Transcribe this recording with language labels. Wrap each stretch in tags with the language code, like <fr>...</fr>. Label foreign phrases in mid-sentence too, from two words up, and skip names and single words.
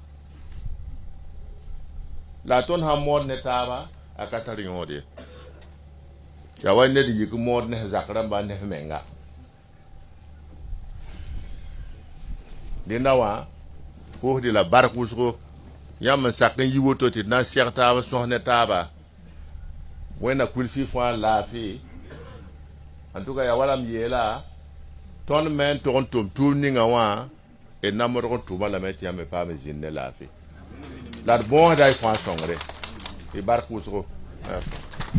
<mos>la tõnd sãn mood ne taaba a ka tar yõod ye yaa wa ned n yik mood ne zak rãmba ne menga dẽnda wã pʋʋsde la bark wʋsgo yãmb n sak n yi woto tɩ d na n sɛg taab sõs ne taaba wẽnna kulsi fãa laafɩ</mos> <fr>en tout cas</fr> <mos>yaa wala m yeela tõnd me n tog n tʋm tʋʋm ninga wã d na modg n tʋma lame tɩ yãmb me paam n zĩnd ne laafɩ la d bõosda y fãa sõngre tɩ bark wʋsgo</mos>